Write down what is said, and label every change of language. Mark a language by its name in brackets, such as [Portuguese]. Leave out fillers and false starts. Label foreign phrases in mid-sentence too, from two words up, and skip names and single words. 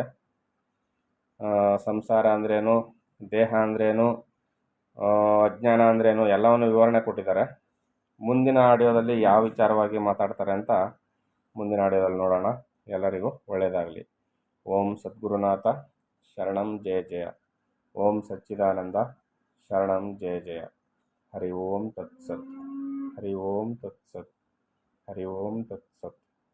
[Kannada] ಸಂಸಾರ ಅಂದ್ರೇನು, ದೇಹ ಅಂದ್ರೇನು, ಅಜ್ಞಾನ ಅಂದ್ರೇನು ಎಲ್ಲವನ್ನು ವಿವರಣೆ ಕೊಟ್ಟಿದ್ದಾರೆ. ಮುಂದಿನ ಆಡಿಯೋದಲ್ಲಿ ಯಾವ ವಿಚಾರವಾಗಿ ಮಾತಾಡ್ತಾರೆ ಅಂತ ಮುಂದಿನ ಆಡಿಯೋದಲ್ಲಿ ನೋಡೋಣ. ಎಲ್ಲರಿಗೂ ಒಳ್ಳೆಯದಾಗಲಿ. [Sanskrit] ಓಂ ಸದ್ಗುರುನಾಥ ಶರಣಂ ಜಯ ಜಯ. ಓಂ ಸಚ್ಚಿದಾನಂದ ಶರಣಂ ಜಯ ಜಯ. ಹರಿ ಓಂ ತತ್ಸತ್. ಹರಿ ಓಂ ತತ್ಸತ್. ಹರಿ ಓಂ ತತ್ಸತ್.